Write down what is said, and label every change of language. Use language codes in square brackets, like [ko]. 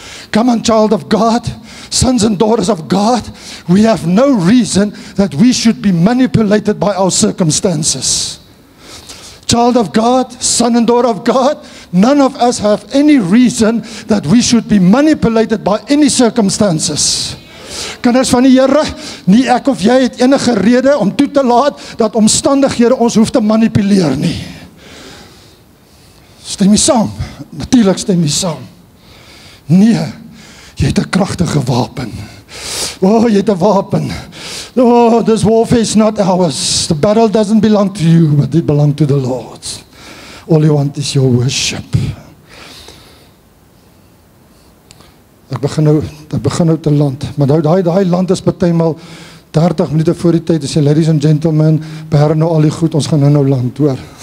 [en] Come on, child of God, sons and daughters of God, we have no reason that we should be manipulated by our circumstances. Child of God, son and daughter of God, none of us have any reason that we should be manipulated by any circumstances. [af] Kinders van die Here, nie ek of jy het enige rede om toe te laat dat omstandighede ons hoef te manipuleer nie. Stem jy saam? Natuurlik stem jy saam. Nee, jy het 'n kragtige wapen. Oh, jy het 'n wapen. [en] Oh, this warfare is not ours. The battle doesn't belong to you, but it belongs to the Lord. All you want is your worship. [af] Ek begin nou te land, maar daai land is partymal 30 minute voor die tyd, as jy [en] ladies and gentlemen, [af] beheer nou al die goed, ons gaan nou land, hoor.